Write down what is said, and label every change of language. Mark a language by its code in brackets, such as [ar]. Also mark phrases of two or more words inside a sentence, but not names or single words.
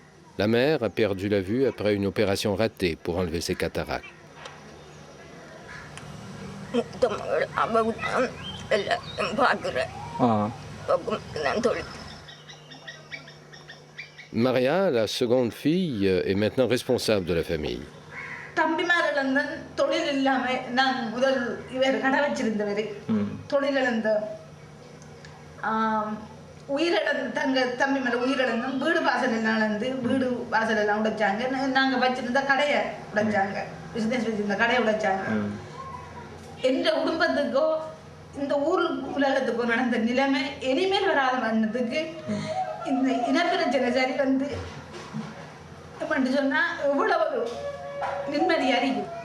[fr] La mère a perdu la vue après une opération ratée pour enlever ses cataractes. Maria, la seconde fille, est maintenant responsable de la famille. [ta] தம்பி மேலே உயிரிழந்தும் வீடு வாசல் எல்லாம் இழந்து வீடு வாசல் எல்லாம் உடைச்சாங்க. நாங்கள் வச்சிருந்த கடையை உடைச்சாங்க, பிஸ்னஸ் வச்சிருந்த கடையை உடைச்சாங்க. எந்த குடும்பத்துக்கோ இந்த ஊர் உலகத்துக்கோ நடந்த நிலைமை இனிமேல் வராத வந்ததுக்கு இந்த இனப்பிரச்சனை சரி வந்து பண்ணி சொன்னால் எவ்வளவு நிம்மதி அறியும்.